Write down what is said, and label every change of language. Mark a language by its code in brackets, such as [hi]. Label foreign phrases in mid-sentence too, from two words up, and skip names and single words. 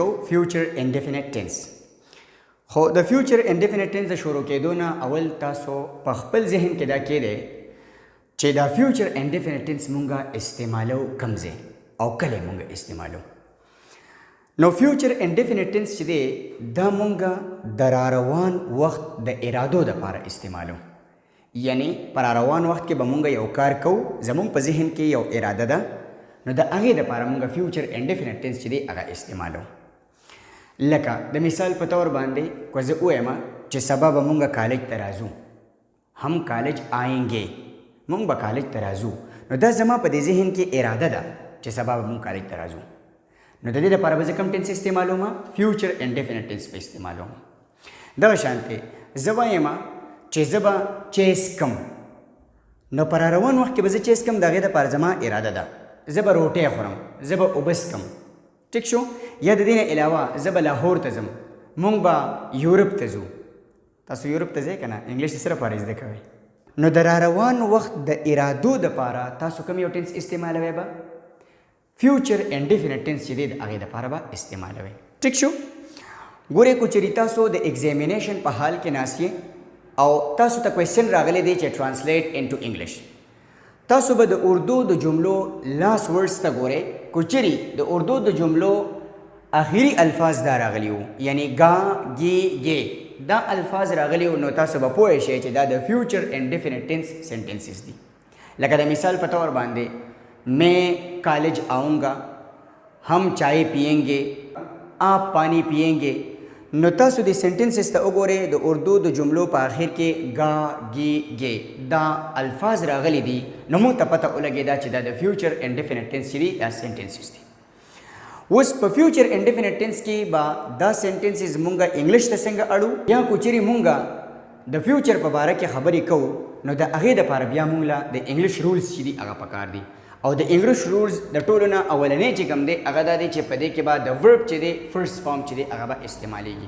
[en] future indefinite tense. [ps] خو د [en] future indefinite tense [ps] شروع کېدو نه اول تاسو په خپل ذهن کې دا کېده چې دا [en] future indefinite tense [ps] مونږه استعمالو کم ځای او کله مونږه استعمالو. نو [en] future indefinite tense [ps] چې دی دا مونږه د راروان وخت د ارادو دپاره استعمالو. یعنی پر روان وخت کې به مونږ یو کار کوو، زمونږ په ذهن کې یو اراده ده، نو د هغې دپاره مونږ [en] future indefinite tense [ps] چې دی هغه استعمالو. لکه د مثال په طور باندې که زه ووایم چې سبا به مونږ کالج ته راځو، [ur] هم کالج آئنګې، [ps] مونږ به کالج ته راځو، نو دا زما په دې ذهن کې اراده ده چې سبا به مونږ کالج ته راځو. نو د دې دپاره به زه کوم ټینس استعمالوم؟ [en] future indefinite tense [ps] به استعمالوم. دغه شانتې زه وایم چې زه به چیس کم، نو پر روان وخت کې به زه چیس کم، د هغې دپاره زما اراده ده زه به روټۍ خورم، زه به اوبه څکم. ټیک شو؟ یا د دې نه علاوه زه به لاهور ته ځم، مونږ به یورپ ته ځو. تاسو یورپ ته ځئ که نه؟ انګلیش د څه لپاره زده کوئ؟ نو د راروان وخت د ارادو دپاره تاسو کوم یو ټینس استعمالوئ؟ به [en] future indefinite tense [ps] چې دی د هغې دپاره به استعمالوئ. ټیک شو؟ ګورئ که چېرې تاسو د ایگزامینیشن په حال کې ناست یې او تاسو ته کوېسچن راغلی دی چې [en] translate into English, [ps] تاسو به د اردو د جملو [en] last words [ps] ته ګورئ. که چېرې د اردو د جملو آخري الفاظ دا راغلي وو، یعنی [ur] گا گی گے [ps] دا الفاظ راغلي وو، نو تاسو به پوه شئ چې دا د [en] future indefinite tense sentences [ps] دي. لکه د مثال په طور باندې [ur] میں کالج آؤں گا، ہم چائے پئیں گے، آپ پانی پئیں گے. [ps] نو تاسو د سنټنسز ته وګورئ، د اردو د جملو په آخر کې [ur] گا گی گے [ps] دا الفاظ راغلي دي، نو موږ ته پته ولګېده چې دا د [en] future indefinite tense [ps] چې دي دا سنټنسز دي. اوس په [en] future indefinite tense [ps] کې به دا سنټنسز مونږ انګلیش ته څنګه اړو، یا که چېرې مونږ د فیوچر په باره کې خبرې کوو، نو د هغې دپاره بیا مونږ له د [en] English rules [ps] چې دي هغه پکار دي. او د [en] English rules [ps] د ټولو نه اولنی چې کوم دی هغه دا دی چې په دې کې به د ورب چې دی [en] first form [ps] چې دی هغه به استعمالیږي.